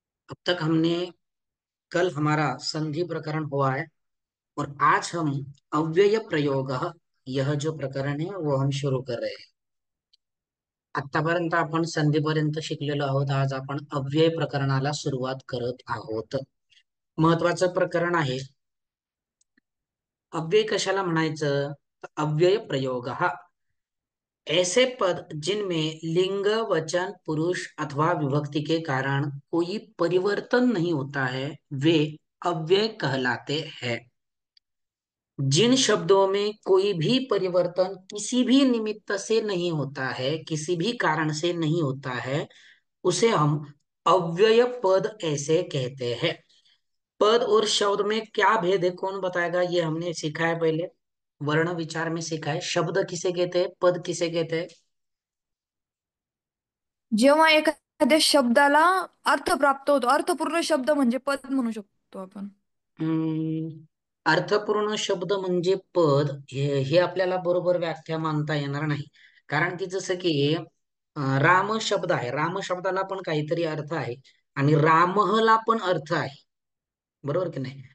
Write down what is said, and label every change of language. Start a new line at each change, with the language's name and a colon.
Hindi: अब तक हमने कल हमारा संधि प्रकरण हुआ है और आज हम अव्यय प्रयोग यह जो प्रकरण है वो हम शुरू कर रहे हैं।
Marathi: आतापर्यंत आपण संधीपर्यंत शिकलेलो आहोत. आज आपण अव्यय प्रकरणाला सुरुवात करत आहोत. महत्वाचं प्रकरण आहे. अव्यय कशाला म्हणायचं?
Hindi: तर अव्यय प्रयोग हा ऐसे पद जिनमें लिंग वचन पुरुष अथवा विभक्ति के कारण कोई परिवर्तन नहीं होता है वे अव्यय कहलाते हैं. जिन शब्दों में कोई भी परिवर्तन किसी भी निमित्त से नहीं होता है, किसी भी कारण से नहीं होता है, उसे हम अव्यय पद ऐसे कहते हैं. पद और शब्द में क्या भेद है, कौन बताएगा? ये हमने सीखा है पहले, वर्ण विचार में सीखा है. शब्द किसे कहते हैं, पद किसे कहते हैं?
Marathi: जेव्हा एखाद्या शब्दाला अर्थ प्राप्त होतो, अर्थपूर्ण शब्द म्हणजे पद म्हणू शकतो आपण. हम्म, अर्थपूर्ण शब्द म्हणजे पद हे आपल्याला बरोबर व्याख्या मानता येणार नाही. कारण की जसं की राम शब्द आहे, राम शब्दाला पण काहीतरी अर्थ आहे आणि रामहला पण अर्थ आहे, बरोबर की नाही?